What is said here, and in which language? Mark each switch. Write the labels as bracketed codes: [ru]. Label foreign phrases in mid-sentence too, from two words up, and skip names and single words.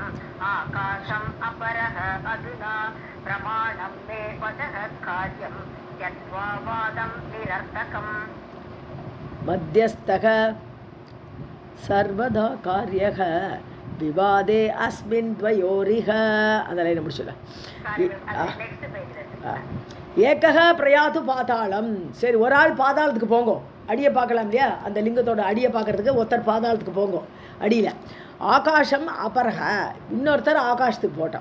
[sa] आकाशम् अपरः अधुना प्रमाणं मे वचः कार्यं त्यक्त्वा वादं निरर्थकम्. मध्यस्थः सर्वदा कार्यः विवादे अस्मिन् द्वयोरिह. [ta] அந்த லைனை முடிச்சுல. [sa] एकः प्रयातु पातालम्. [ta] சரி, ஒரு ஆள் பாதாளத்துக்கு போங்க, அடியை பார்க்கலாம் இல்லையா, அந்த லிங்கத்தோட அடியை பார்க்கறதுக்கு ஒருத்தர் பாதாளத்துக்கு போங்க அடியில். [sa] आकाशम् अपरः, [ta] இன்னொருத்தர் ஆகாஷத்துக்கு போட்டோம்.